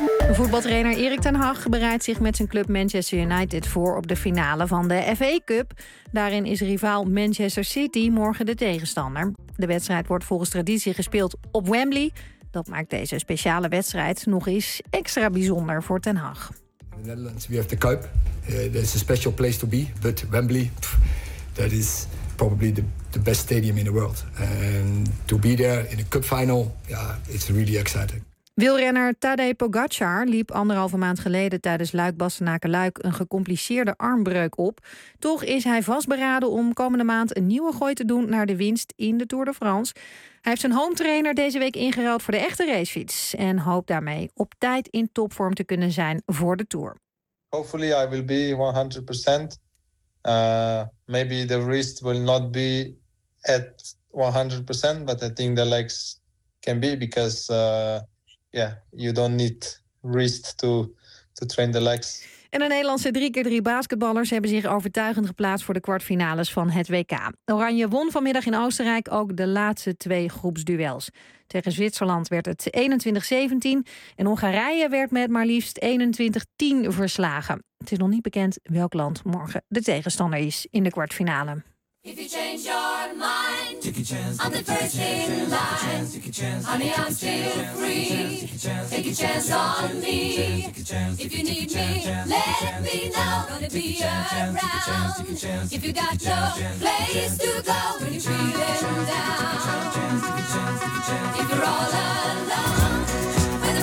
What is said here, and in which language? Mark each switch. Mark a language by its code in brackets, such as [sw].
[nl] Voetbaltrainer Erik ten Hag bereidt zich met zijn club Manchester United voor op de finale van de FA Cup. Daarin is rivaal Manchester City morgen de tegenstander. De wedstrijd wordt volgens traditie gespeeld op Wembley. Dat maakt deze speciale wedstrijd nog eens extra bijzonder voor ten Hag. [en] In the Netherlands we have the Kuip. There's a special place to be, but Wembley, that is probably the best stadium in the world. And to be there in a cup final, yeah, it's really exciting. [nl] Wielrenner Tadej Pogacar liep anderhalve maand geleden tijdens Luik-Bastenaken-Luik een gecompliceerde armbreuk op. Toch is hij vastberaden om komende maand een nieuwe gooi te doen naar de winst in de Tour de France. Hij heeft zijn home trainer deze week ingeruild voor de echte racefiets en hoopt daarmee op tijd in topvorm te kunnen zijn voor de Tour. [en] Hopefully I will be 100%. Maybe the wrist will not be at 100%, but I think the legs can be because, you don't need wrist to train the legs. [nl] En de Nederlandse 3x3 basketballers hebben zich overtuigend geplaatst voor de kwartfinales van het WK. Oranje won vanmiddag in Oostenrijk ook de laatste twee groepsduels. Tegen Zwitserland werd het 21-17 en Hongarije werd met maar liefst 21-10 verslagen. Het is nog niet bekend welk land morgen de tegenstander is in de kwartfinale. [en] If you change your mind. take a chance on the first in line. Honey, I'm still free. Take a chance on me. If you need me, let me know. Gonna be around. If you got no place to go when you're feeling down, if you're all alone.